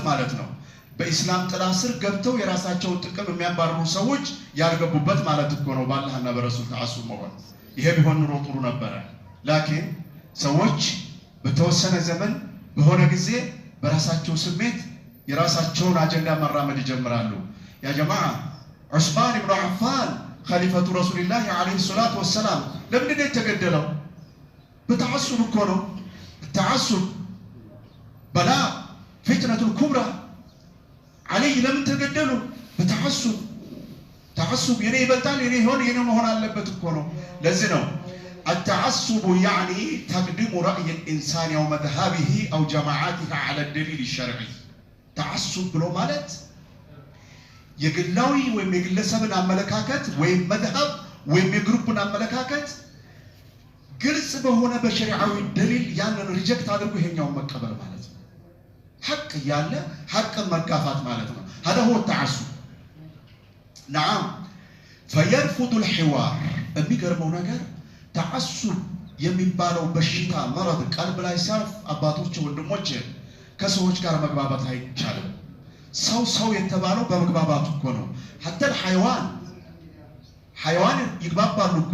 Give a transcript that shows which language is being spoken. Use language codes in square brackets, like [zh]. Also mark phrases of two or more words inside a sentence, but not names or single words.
[am] ማለት ነው። በኢስላም ጥላ ስር ገብተው የራሳቸውን ጥቅም የሚያባርሩ ሰዎች ያልገቡበት ማለት እኮ ነው። በአላህና በረሱል ተዓሱብ መሆን ይሄ ቢሆን ኑሮ ጥሩ ነበረ። ላኪን ሰዎች በተወሰነ ዘመን በሆነ ጊዜ በራሳቸው ስሜት የራሳቸውን አጀንዳ መራመድ ይጀምራሉ። [ar] يا جماعة [am] ዑስማን ኢብኑ አፋን [ar] خليفة رسول الله عليه الصلاة والسلام [am] ለምንድን ነው የተገደለው? በተዓሱብ እኮ ነው። ተዓሱብ በላ [ar] الفتنة الكبرى [am] አለይ ለምን ተገደሉ? በተዓሱብ ተዓሱብ የኔ ይበልጣል የኔ ይሆን የኔ መሆን አለበት እኮ ነው። ለዚህ ነው [ar] التعصب يعني تقديم رأي الإنسان أو مذهبه أو جماعته على الدليل الشرعي. [am] تعصب ብሎ ማለት የግላዊ ወይም የግለሰብን አመለካከት ወይም መذهب ወይም የግሩፕን አመለካከት ግልጽ በሆነ በሸሪዓዊ ደሊል ያንን ሪጀክት አድርጎ ይሄኛውን መቀበል ማለት ነው። ሐቅ ያለ ሐቅን መጋፋት ማለት ነው። [ar] هذا هو التعصب. نعم فيرفض الحوار. [am] የሚገርመው ነገር ተዓሱብ የሚባለው በሽታ መረድ ቀልብ ላይ ሲያርፍ አባቶች ወንድሞች ከሰዎች ጋር መግባባት አይቻልም። ሰው የተባለው በመግባባቱ እኮ ነው። حتى ሐይዋን ይግባባሉ እኮ